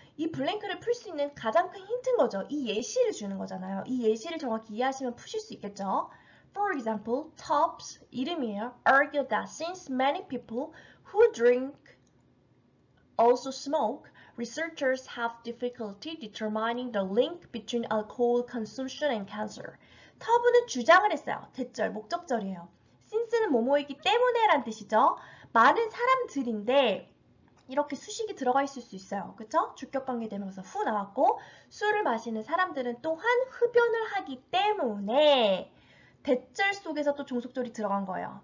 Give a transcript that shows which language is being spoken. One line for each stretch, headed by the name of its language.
Korean: 이 블랭크를 풀 수 있는 가장 큰 힌트인 거죠. 이 예시를 주는 거잖아요. 이 예시를 정확히 이해하시면 푸실 수 있겠죠.
English: For example, Tops
Korean: 이름이에요.
English: Argue that since many people who drink also smoke, researchers have difficulty determining the link between alcohol consumption and cancer.
Korean: 터브는 주장을 했어요. 대절, 목적절이에요. since는 뭐뭐이기 때문에 란 뜻이죠. 많은 사람들인데 이렇게 수식이 들어가 있을 수 있어요. 그쵸? 주격관계대명사 후 나왔고 술을 마시는 사람들은 또한 흡연을 하기 때문에 대절 속에서 또 종속절이 들어간 거예요.